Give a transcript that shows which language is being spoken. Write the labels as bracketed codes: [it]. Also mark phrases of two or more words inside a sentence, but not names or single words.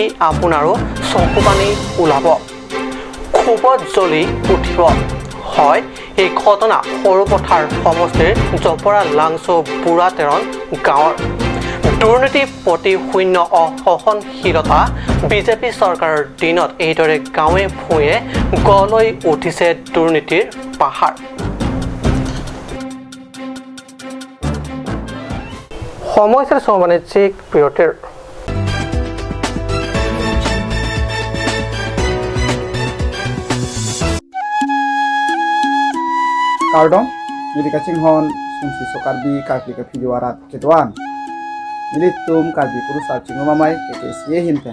[as] আপোনাৰো চকুপানী ওলাব খুবত জ্বলি উঠিব হয় এই ঘটনা সৰুপথাৰ সমষ্টিৰ জপৰা লাংচো বুঢ়াতেৰণ গাঁৱৰ দুৰ্নীতি প্ৰতি শূন্য অসহনশীলতা বিজেপি চৰকাৰৰ দিনত এইদৰে গাঁৱে ভূঞে গলৈ উঠিছে দুৰ্নীতিৰ পাহাৰ সমস্যাৰ সমানিক বিৰতিৰ [mjw] Kardong, milik kacing hon, sungsi sokarbi kaki ke video arat ketuan. Milik tum karbi kuru sarcing mamai keke siye hinte.